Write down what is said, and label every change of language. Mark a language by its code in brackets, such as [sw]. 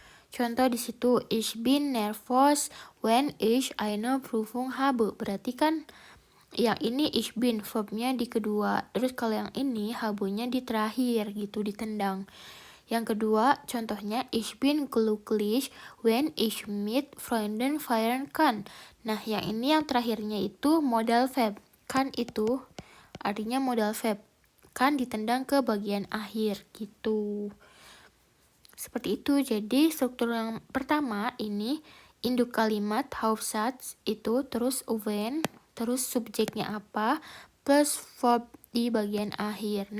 [id] Contoh di situ, [de] ich bin nervös wenn ich eine Prüfung habe. [id] Berarti kan yang ini [de] ich bin [id] verbnya di kedua. Terus kalau yang ini habe-nya di terakhir gitu, ditendang. Yang kedua, contohnya [de] ich bin glücklich when ich mit Freunden feiern kann. [id] Nah, yang ini yang terakhirnya itu modal verb. Kan itu artinya modal verb. Kan ditendang ke bagian akhir gitu. Seperti itu. Jadi struktur yang pertama ini induk kalimat Hauptsatz itu, terus when, terus subjeknya apa, plus verb di bagian akhir.